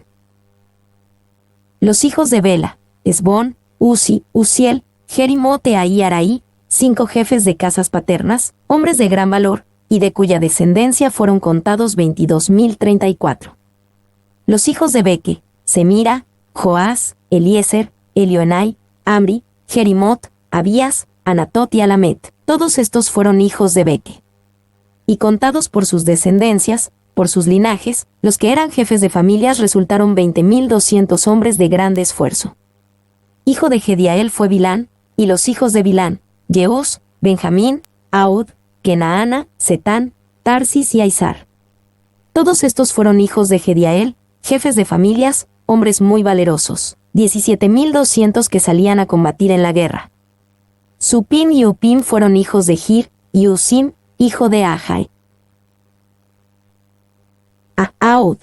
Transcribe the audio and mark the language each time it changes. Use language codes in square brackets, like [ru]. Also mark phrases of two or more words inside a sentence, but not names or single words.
[es] Los hijos de Bela, Esbón, Uzi, Uziel, Jerimote y Araí, 5 jefes de casas paternas, hombres de gran valor, y de cuya descendencia fueron contados 22.034. Los hijos de Beque, Semira, Joás, Eliezer, Elioenai, Amri, Jerimot, Abías, Anatot y Alamet. Todos estos fueron hijos de Beque. Y contados por sus descendencias, por sus linajes, los que eran jefes de familias resultaron 20.200 hombres de grande esfuerzo. Hijo de Gediael fue Bilán, y los hijos de Bilán, Jeús, Benjamín, Aud, Kenaana, Setán, Tarsis y Aizar. Todos estos fueron hijos de Gediael, jefes de familias, hombres muy valerosos, 17.200 que salían a combatir en la guerra. Supim y Upim fueron hijos de Gir, y Usim, hijo de Ahai. Aud.